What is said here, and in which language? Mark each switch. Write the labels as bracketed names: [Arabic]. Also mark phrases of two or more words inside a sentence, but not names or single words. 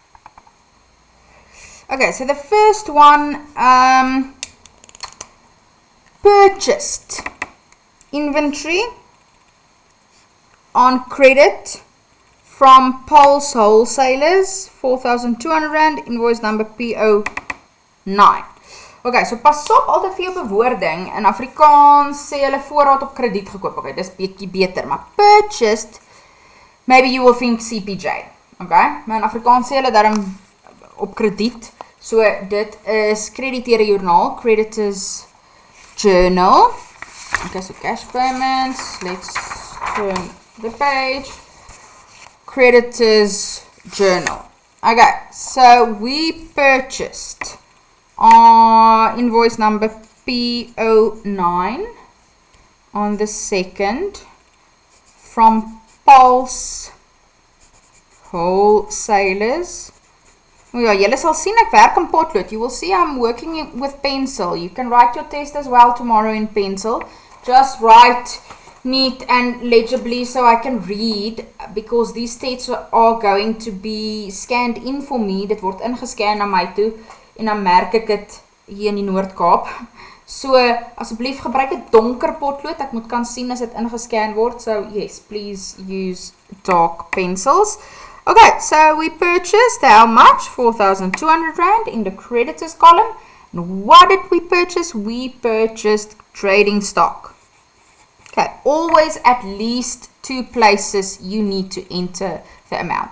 [English] Okay, so the first one, purchased inventory on credit from Pulse Wholesalers, 4,200 Rand, invoice number PO9. [Afrikaans] Okay, so pas op altyd vir jou bewoording. In Afrikaans sê hulle voorraad op krediet gekoop. Okay, dis bietjie beter, maar purchased, [English] maybe you will think CPJ. [Afrikaans] Okay, maar in Afrikaans sê hulle daarom op krediet. So dit is krediteure joernaal, [English] creditors journal. Okay, so cash payments, let's turn the page. Creditors journal. Okay, so we purchased invoice number PO9 on the 2nd from Pulse Wholesalers. [Afrikaans] Oh ja, julle sal sien ek werk in potlood. [English] You will see I'm working with pencil. You can write your test as well tomorrow in pencil. Just write neat and legibly so I can read, because these tests are going to be scanned in for me. [Afrikaans] Dit word ingescan na my toe en dan merk ek het hier in die Noord-Kaap. So asseblief gebruik 'n donker potlood. Ek moet kan sien as dit ingescan word. [English] So yes, please use dark pencils. Okay, so we purchased how much? 4,200 Rand in the creditors column. And what did we purchase? We purchased trading stock. Okay, always at least 2 places you need to enter the amount.